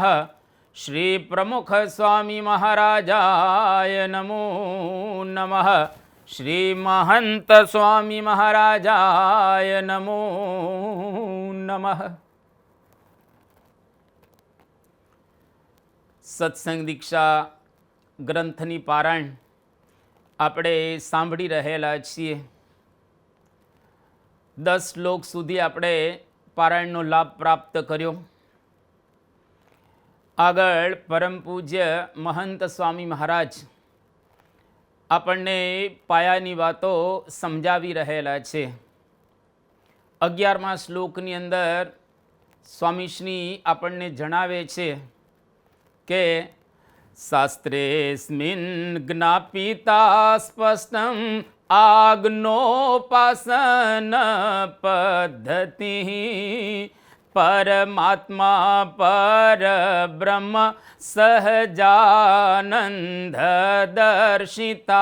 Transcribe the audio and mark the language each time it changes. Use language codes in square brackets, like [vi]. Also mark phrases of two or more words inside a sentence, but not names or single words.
[sa] श्री प्रमुख स्वामी महाराजाय नमो नमः। श्री महंत स्वामी महाराजाय नमो नमः। [gu] सत्संग दीक्षा ગ્રંથની પારાયણ આપણે સાંભળી રહેલા છીએ। 10 શ્લોક સુધી આપણે પારાયણનો લાભ પ્રાપ્ત કર્યો। આગળ પરમ પૂજ્ય મહંત સ્વામી મહારાજ આપણને પાયાની વાતો સમજાવી રહેલા છે। 11મા શ્લોકની અંદર સ્વામીશ્રી આપણને જણાવે છે કે [sa] शास्त्रेऽस्मिन् ज्ञापिता स्पष्टं आग्नोपासन पद्धतिः परमात्मा परब्रह्म सहजानंद दर्शिता।